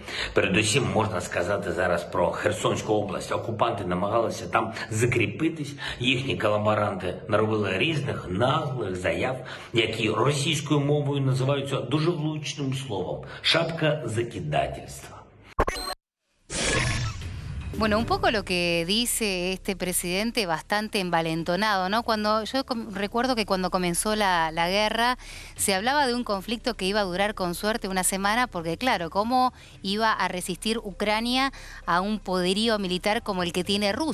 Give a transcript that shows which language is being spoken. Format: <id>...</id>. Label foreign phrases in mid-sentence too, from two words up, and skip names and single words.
<uk>Передусім, можна сказати зараз про Херсонську область. Окупанти намагалися там закріпитись. Їхні колаборанти наробили різних наглих заяв, які російською мовою називаються дуже влучним словом –</uk> <ru>шапка закидательства.</ru> <es>Bueno, un poco lo que dice este presidente bastante envalentonado, ¿no? Yo recuerdo que cuando comenzó la guerra se hablaba de un conflicto que iba a durar con suerte una semana porque, claro, ¿cómo iba a resistir Ucrania a un poderío militar como el que tiene Rusia?</es>